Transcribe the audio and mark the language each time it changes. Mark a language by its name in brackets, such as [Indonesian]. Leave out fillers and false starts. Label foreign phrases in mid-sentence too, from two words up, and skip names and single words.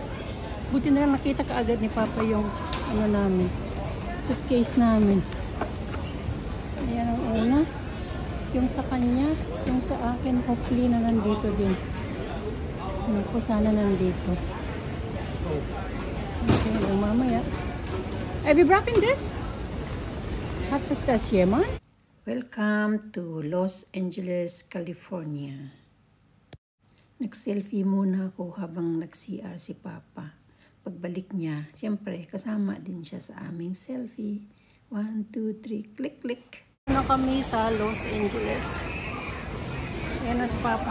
[Filipino] Buti na lang nakita kaagad ni Papa yung ano namin, suitcase namin. Ayan ang una. Yung sa kanya, yung sa akin, hopefully na nandito din. Ano ko, sana nandito. Okay, mamaya. [English] Are we wrapping this? [German] Hat ist das jemand? [English] Welcome to Los Angeles, California. [Filipino] Nag-selfie muna ako habang nag-CR si Papa. Pagbalik niya, siyempre kasama din siya sa aming selfie. [English] 1, 2, 3, click, click. [Filipino] Na kami sa Los Angeles. Ayan na si Papa.